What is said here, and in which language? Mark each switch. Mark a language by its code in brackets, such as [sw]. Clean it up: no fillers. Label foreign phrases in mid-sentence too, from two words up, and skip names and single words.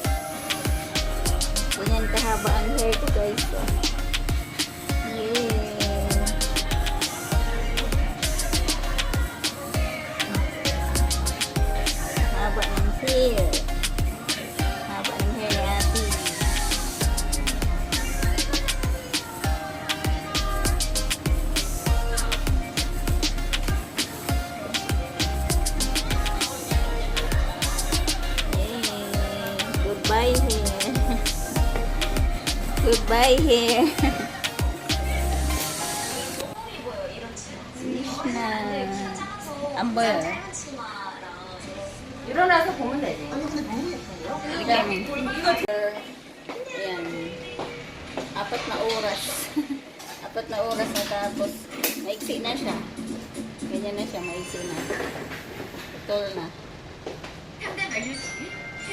[tl] Ganyan kahaba ang hair ko, guys. Yeah. Haba ng hair. Haba ng hair ni ate. Yeah. [en] Goodbye hair. Goodbye hair. [tl] na amber. [ko] 일어나서 보면 되지. [tl] Ayan. 4 na oras. 4 na oras na tapos maiksi na siya. Ganyan na siya, maiksi na. Putol na.